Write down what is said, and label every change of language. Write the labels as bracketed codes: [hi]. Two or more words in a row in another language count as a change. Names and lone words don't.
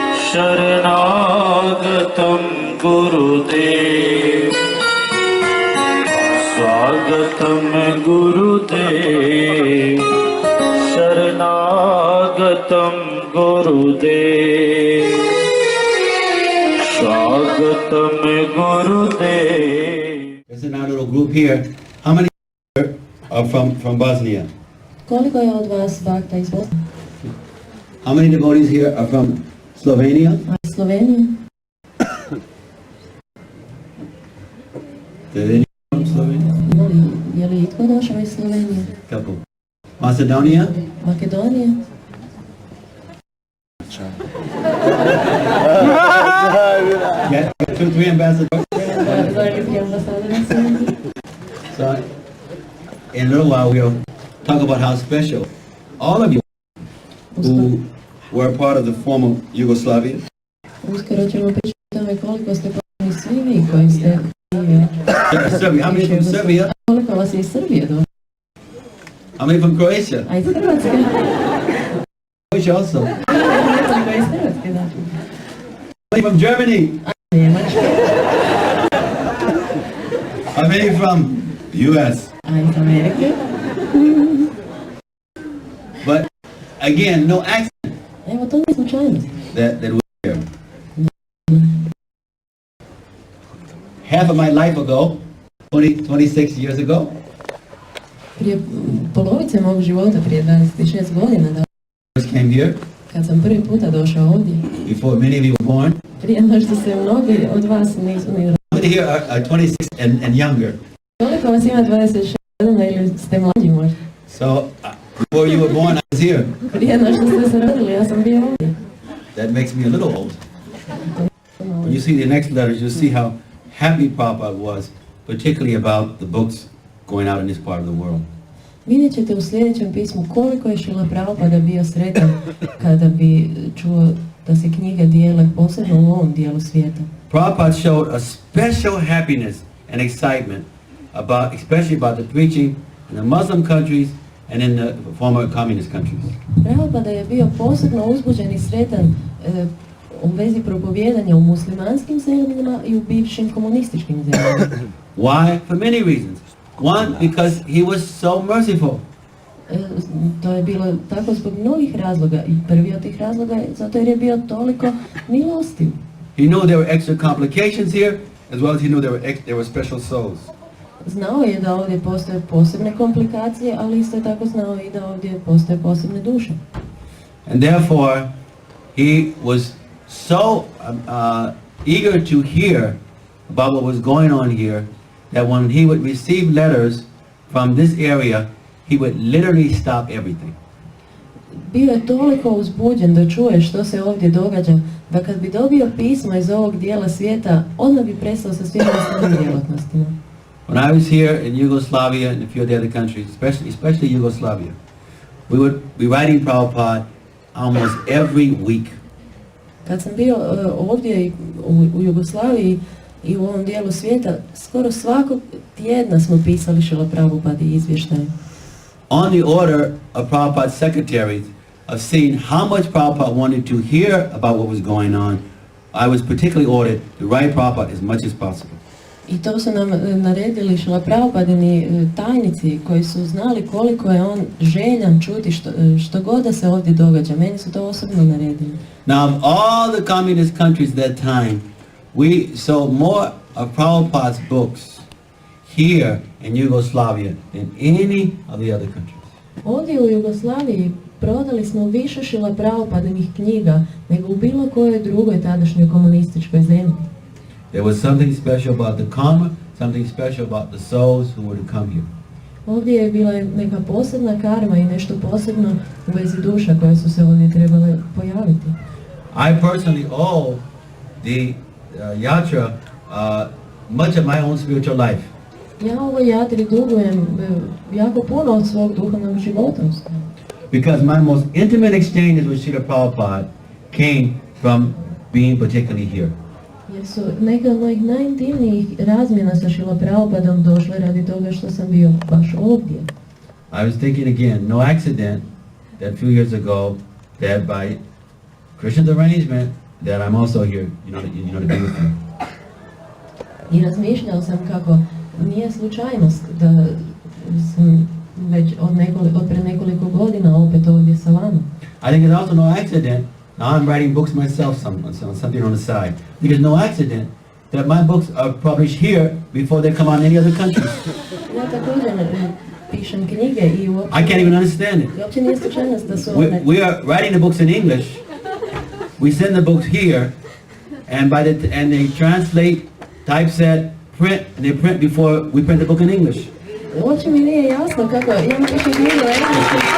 [sa] शरणागतं गुरुदेव स्वागतं गुरुदेव शरणागतं गुरुदेव स्वागतं गुरुदेव. [en] There's in our little group here. How many are from Bosnia? [hr] Koliko je od vas Bhakta iz Bosne? [en] How many devotees here are from Slovenia? [hr] Slovenija? [en] From Slovenia? [hr] Je li itko došao iz Slovenije? [en] Couple. Macedonia? [hr] Makedonija? [en] Yeah, 2-3 ambassadors. So, in a little while we'll talk about how special all of you who were part of the former Yugoslavia. [hr] Uskoro ćemo pričati o tome koliko ste pomogli svi vi koji ste [en] Serbia. How many from Serbia? [hr] Koliko vas je iz Srbije došlo? [en] How many from Croatia? [hr] A iz Hrvatske? [en] Croatia also. [hr] Koliko iz Hrvatske, da. [en] How many from Germany? [hr] A Njemačke? [en] How many from US? [hr] A iz Amerike? [en] But again, no accident [hr] Evo, to nije slučajnost. [en] that we're here. Half of my life ago, 26 years ago, [hr] Prije polovice mog života, prije 26 godina, da, [en] first came here, [hr] kad sam prvi puta došao ovdje, [en] before many of you were born. [hr] prije nego što se mnogi od vas nisu ni [en] How many here are 26 and younger? [hr] koliko vas ima 26 godina ili ste mlađi možda? [en] So, before you were born, I was here. [hr] Prije nego što ste se rodili, ja sam bio ovdje. [en] That makes me a little old. When you see the next letters, you'll see how happy Prabhupada was, particularly about the books going out in this part of the world. [hr] Vidjet ćete u sljedećem pismu koliko je Šrila Prabhupada bio sretan kada bi čuo da se knjige dijele, posebno u ovom dijelu svijeta. [en] Prabhupada showed a special happiness and excitement about, especially about the preaching in the Muslim countries and in the former communist countries. [hr] Prabhupada je bio posebno uzbuđen i sretan u vezi propovijedanja u muslimanskim zemljama i u bivšim komunističkim zemljama. [en] Why? For many reasons. One, because he was so merciful. [hr] To je bilo tako zbog mnogih razloga i prvi od tih razloga je zato jer je bio toliko milostiv. [en] He knew there were extra complications here, as well as he knew there were special souls. [hr] Znao je da ovdje postoje posebne komplikacije, ali isto je tako znao i da ovdje postoje posebne duše. [en] And therefore, he was so eager to hear about what was going on here, that when he would receive letters from this area, he would literally stop everything. [hr] Bio je toliko uzbuđen da čuje što se ovdje događa, da kad bi dobio pismo iz ovog dijela svijeta, odmah bi prestao sa svim ostalim djelatnostima. [en] When I was here in Yugoslavia and a few of the other countries, especially Yugoslavia, we would be writing Prabhupada almost every week. [hr] Kad sam bio ovdje u Jugoslaviji i u ovom dijelu svijeta, skoro svakog tjedna smo pisali Šrila Prabhupadi izvještaje. [en] On the order of Prabhupada's secretaries of seeing how much Prabhupada wanted to hear about what was going on, I was particularly ordered to write Prabhupada as much as possible. [hr] I to su nam naredili Šrila Prabhupadini tajnici koji su znali koliko je on željan čuti što god da se ovdje događa. Meni su to osobno naredili. [en] Now, of all the communist countries at that time, we saw more of Prabhupada's books here in Yugoslavia than any of the other countries. [hr] Ovdje u Jugoslaviji prodali smo više Šrila Prabhupadinih knjiga nego u bilo kojoj drugoj tadašnjoj komunističkoj zemlji. [en] There was something special about the karma, something special about the souls who were to come here. [hr] Ovdje je bila neka posebna karma i nešto posebno u vezi duša koje su se ovdje trebale pojaviti. [en] I personally owe the yatra much of my own spiritual life. [hr] Ja ovoj jatri dugujem jako puno od svog duhovnog života. [en] Because my most intimate exchanges with Srila Prabhupada came from being particularly here. [hr] Jer su neke od mojih najintimnijih razmjena sa Šrila Prabhupadom došle radi toga što sam bio baš ovdje. [en] I was thinking again, no accident that a few years ago that by Krishna's arrangement, that I'm also here, to be with you. [hr] I razmišljao sam kako nije slučajnost da sam već od pre nekoliko godina opet ovdje sa vama. [en] I think it's also no accident. Now I'm writing books myself, something on the side. I think it's no accident that my books are published here before they come out in any other country. [hr] Ja također pišem knjige i uopće... [en] I can't even understand it. [hr] Uopće nije slučajnost da su [en] We are writing the books in English. We send the books here, and they translate, typeset, print, and they print before we print the book in English. [hr] Uopće mi nije jasno kako imam pišem knjige u engleskom,